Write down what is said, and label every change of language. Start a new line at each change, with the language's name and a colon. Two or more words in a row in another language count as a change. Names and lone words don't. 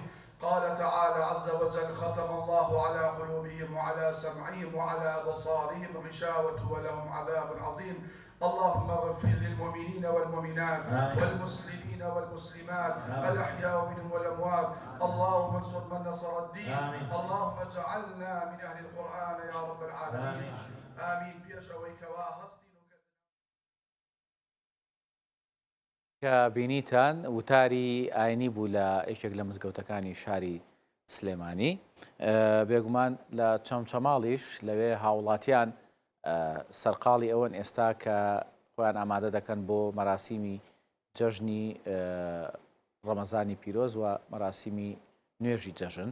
Arabic: قال تعالى عز وجل ختم الله على قلوبهم وعلى سمعهم وعلى أبصارهم غشاوة ولهم عذاب عظيم. اللهم اغفر للمؤمنين والمؤمنات والمسلمين والمسلمات الأحياء منهم والأموات. اللهم انصر من نصر الدين. اللهم اجعلنا من أهل القرآن يا رب العالمين. آمين. بيشويك وهستي
Central Kurdish: کە بینیتان وتاری ئاینی بوو لە یەکێک لە مزگەوتەکانی شاری سلێمانی. بێگومان لە چەمچەماڵیش لەوێ هاوڵاتیان سەرقاڵی ئەوەن ئێستا کە خۆیان ئامادە دەکەن بۆ مەراسیمی جەژنی ڕەمەزانی پیرۆز و مەراسیمی نوێژی جەژن.